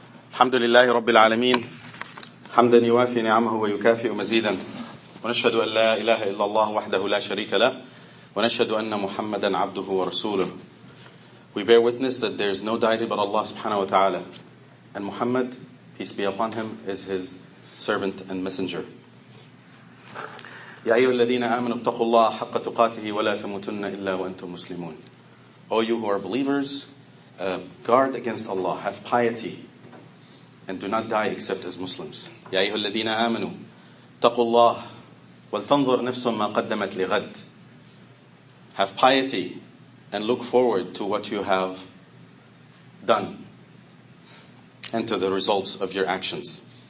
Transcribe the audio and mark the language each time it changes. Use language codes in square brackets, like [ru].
[ar] الحمد لله رب العالمين حمدا يوافي نعمه ويكافئ مزيدا ونشهد أن لا إله إلا الله وحده لا شريك له ونشهد أن محمدا عبده ورسوله. [en] We bear witness that there is no deity but Allah subhanahu wa ta'ala, and Muhammad, peace be upon him, is his servant and messenger. [ar] يا أيها الذين آمنوا اتقوا الله حق تقاته ولا تموتن إلا وأنتم مسلمون. [en] O you who are believers, guard against Allah, have piety, and do not die except as Muslims. [ar] يا أيها الذين آمنوا اتقوا الله ولتنظر نفس ما قدمت لغد. [en] Have piety and look forward to what you have done and to the results of your actions.